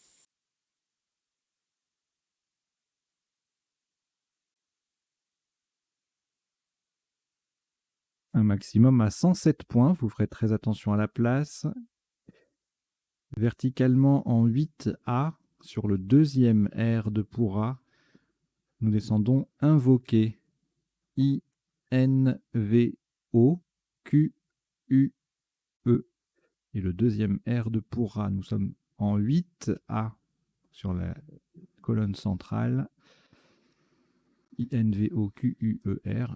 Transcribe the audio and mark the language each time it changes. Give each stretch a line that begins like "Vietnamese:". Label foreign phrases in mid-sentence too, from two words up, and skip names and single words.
French: Un maximum à 107 points. Vous ferez très attention à la place. Verticalement en 8A, sur le deuxième R de pourra, nous descendons invoquer. I-N-V-O-Q-U-E. Et le deuxième R de pourra, nous sommes en 8A sur la colonne centrale. I-N-V-O-Q-U-E-R.